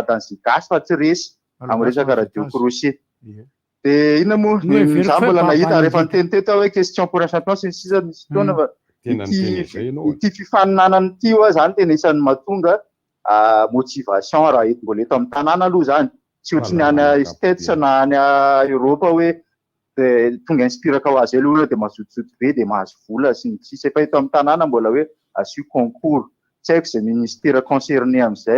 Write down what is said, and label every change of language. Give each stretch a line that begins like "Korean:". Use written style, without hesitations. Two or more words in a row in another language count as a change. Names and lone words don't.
Malagasy: dadany zigasy fa tsy resy amin'ny resaka
French: radio crochet
Malagasy: de ina moa za mbola nahita rehefa niteny teto hoe
French: question pour un champion
Malagasy: sy sisa misy taona fa ity fifaninanany ty oa zany tena isan'ny mahatonga motivation raha eto mbola eto amin'ny tanàna aloha zany tsy ohatry ny any States na any Europa hoe tonga inspiraka ho azy aloha de mazotozoto be de mahazo vola sy ny sisa efa eto amin'ny tanàna mbola hoe asio concours tsy haiko zay
French: ministère concerné
Malagasy: am'izay